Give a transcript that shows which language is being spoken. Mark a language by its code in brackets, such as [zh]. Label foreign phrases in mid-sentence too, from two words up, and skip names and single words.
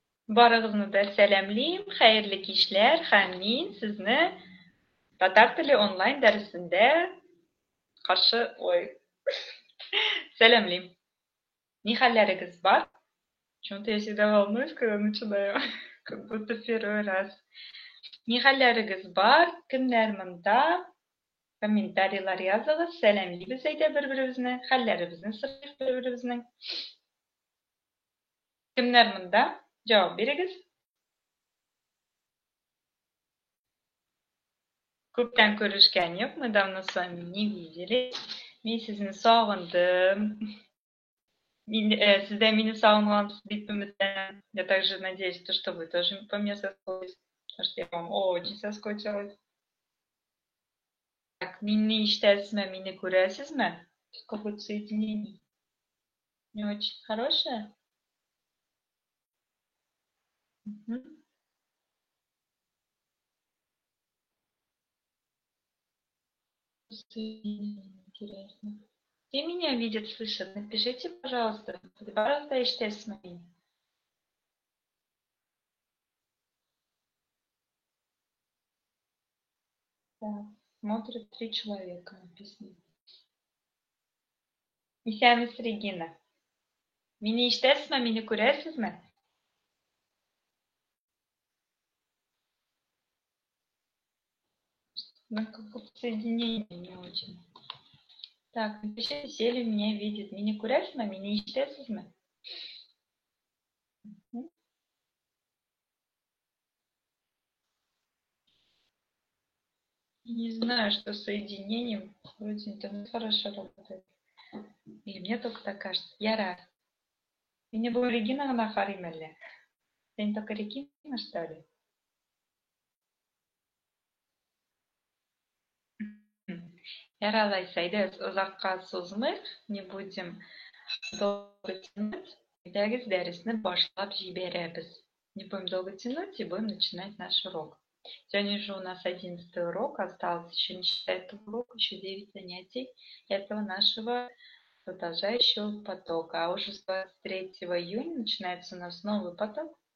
[tt] Barıгызны да сәламлим, хәерле кичләр, һәм мин сезне татар теле онлайн дәресендә сәламлим. Ни хәлләрегез бар? [ru] Почему-то я всегда волнуюсь, когда начинаю, как будто в первый раз. [tt] Ни хәлләрегез бар? Кемнәр монда? Комментарийлар языгыз, сәламлибез әйдә бер-беребезне, хәлләребезне сорыйбыз бер-беребезнең. Кемнәр монда? Җавап бирегез. Күптән күрешкән юк, [ru] мы давно с вами не виделись. [tt] Мин сезне сагындым. Сездә мине сагынгансыз дип өметләнәм. [ru] Я также надеюсь, что вы тоже по мне соскучились. Потому что я вам очень соскучилась. Так, [tt] мине ишетәсезме, мине күрәсезме? [ru] Какое-то соединение. Не очень хорошее. Интересно. Все меня видят, слышат? Напишите, пожалуйста. Пожалуйста, [tt] ишетәсезме мине? [ru] Так, смотрит 3 человека, написано. [tt] Исәмез, Регина. Мине ишетәсезме, мине күрәсезме? [ru] Ну, как-то соединение не очень. Так, напишите, все ли меня видят. [tt] Мине күрәсезме, мине ишетәсезме? [ru] Не знаю, что с соединением. Вроде интернет хорошо работает. Или мне только так кажется. Я рад. Меня была Регина на Харимелле. Ты не только Регина, что ли? [tt] Яралай, сойдет узакка сузмык. [ru] Не будем долго тянуть. [tt] Дәрес дәресне башлап җибәрәбез. [ru] Не будем долго тянуть и будем начинать наш урок. Сегодня же у нас 11 урок, осталось еще не считая этого урока, еще 9 занятий этого нашего продолжающего потока. А уже с 23 июня начинается у нас новый поток.